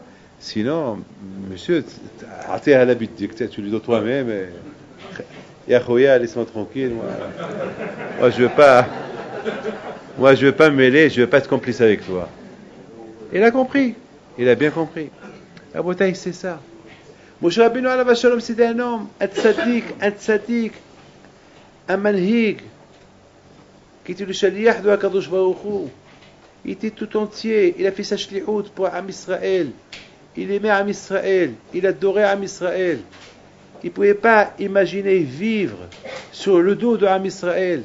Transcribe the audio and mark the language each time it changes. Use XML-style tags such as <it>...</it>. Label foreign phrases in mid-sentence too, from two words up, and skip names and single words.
<fr>Sinon, monsieur, tu as l'habitude, tu lui donnes toi-même. Yahoua, laisse-moi tranquille. Moi, je veux pas me mêler, je veux pas être complice avec toi. Il a compris. Il a bien compris. La bouteille, c'est ça.</fr> <he>משה רבינו עליו השלום,</he> <fr>c'était un homme, un tzaddik, un manhig, qui était le shaliach de</fr> <he>הקדוש ברוך הוא.</he> <fr>Il était tout entier. Il a fait sa shlihout pour</fr> <he>עם ישראל.</he> <fr>Il aimait</fr> <he>עם ישראל.</he> <fr>Il adorait</fr> <he>עם ישראל.</he> <fr>Il ne pouvait pas imaginer vivre sur le dos de</fr> <he>עם ישראל.</he>